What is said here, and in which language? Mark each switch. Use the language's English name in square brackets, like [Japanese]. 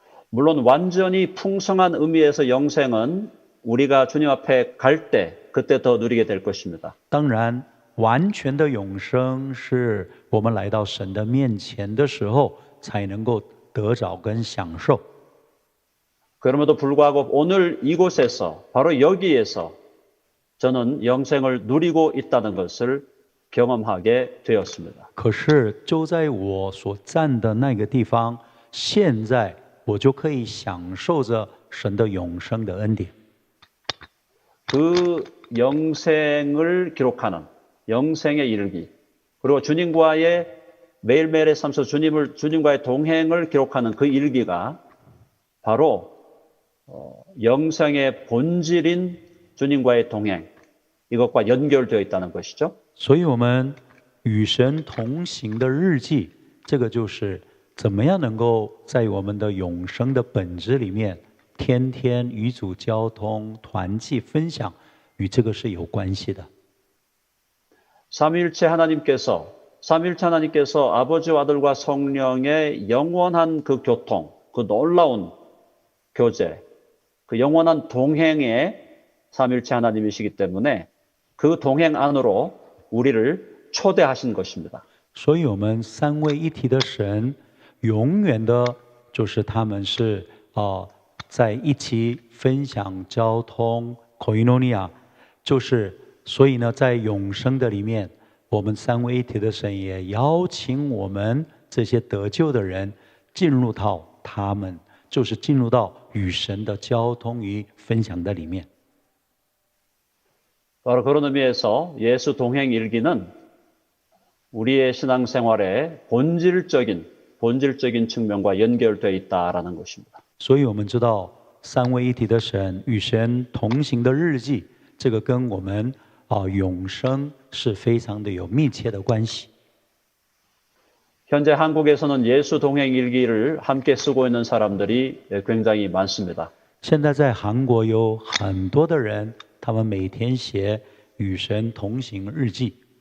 [Korean] 물론 완전히 풍성한 의미에서 영생은 우리가 주님 앞에 갈 때 그때 더 누리게 될 것입니다. [Chinese] 当然，完全的永生是我们来到神的面前的时候才能够得着跟享受。 [Korean] 그럼에도 불구하고 오늘 이곳에서 바로 여기에서 저는 영생을 누리고 있다는 것을 경험하게 되었습니다. [Chinese] 可是就在我所站的那个地方，现在我就可以享受着神的永生的恩典。 [Korean] 그 영생을 기록하는 영생의 이르기 그리고 주님과의 매일매일의 삶 속 주님과의 동행을 기록하는 그 일기가 바로 영생의 본질인 주님과의 동행 이것과 연결되어 있다는 것이죠. [Chinese] 所以我们与神同行的日记，这个就是怎么样能够在我们的永生的本质里面，天天与主交通、团契分享，与这个是有关系的。 [Korean] 삼위일체 하나님께서 아버지와 아들과 성령의 영원한 그 교통, 그 놀라운 교제, 그 영원한 동행의 삼위일체 하나님이시기 때문에 그 동행 안으로 우리를 초대하신 것입니다. [Chinese] 所以我们三位一体的神，永远的就是他们是在一起分享交通 koinonia，就是所以呢，在永生的里面，我们三位一体的神也邀请我们这些得救的人进入到他们，就是进入到与神的交通与分享的里面。 [Korean] 바로 그런 의미에서 예수 동행 일기는 우리의 신앙생활의 본질적인 측면과 연결되어 있다라는 것입니다. [Chinese] 所以我们知道三位一体的神与神同行的日记，这个跟我们永生是非常的有密切的关系。 [Korean] 현재 한국에서는 예수 동행 일기를 함께 쓰고 있는 사람들이 굉장히 많습니다. [Chinese] 现在在韩国有很多的人，他们每天写与神同行日记。